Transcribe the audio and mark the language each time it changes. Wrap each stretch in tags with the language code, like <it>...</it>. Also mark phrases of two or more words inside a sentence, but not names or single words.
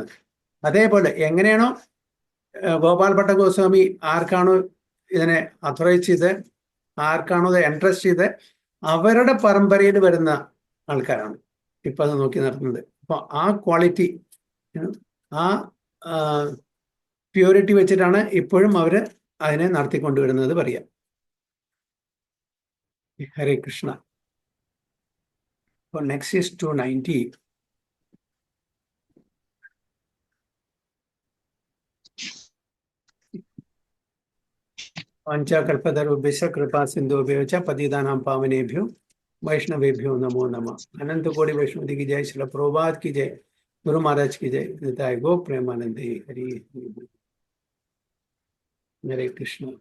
<ml>അതേപോലെ എങ്ങനെയാണോ ഗോപാൽ ഭട്ട ഗോസ്വാമി ആർക്കാണോ ഇതിനെ അഥോറൈസ് ചെയ്ത്, ആർക്കാണോ ഇത് എൻട്രസ്റ്റ് ചെയ്ത്, അവരുടെ പരമ്പരയിൽ വരുന്ന ആൾക്കാരാണ് ഇപ്പൊ അത് നോക്കി നടത്തുന്നത്. അപ്പൊ ആ ക്വാളിറ്റി, ആ പ്യൂരിറ്റി വെച്ചിട്ടാണ് ഇപ്പോഴും അവര് അതിനെ നടത്തിക്കൊണ്ടുവരുന്നത് പറയാം. ഹരേ കൃഷ്ണ. അപ്പോൾ</ml> <en>next is</en> <ml>290.</ml> <sa>वाञ्छाकल्पतरुभ्यश्च कृपा सिन्धुभ्यो च पतितानां पावनेभ्यो वैष्णवेभ्यो नमो नमः.</sa> <hi>अनंत कोटि वैष्णव की जय, श्रील प्रभुपाद की जय, गुरु महाराज की जय,</hi> <bn>নিতায় গো প্রেমানন্দে হরি হরে কৃষ্ণ.</bn>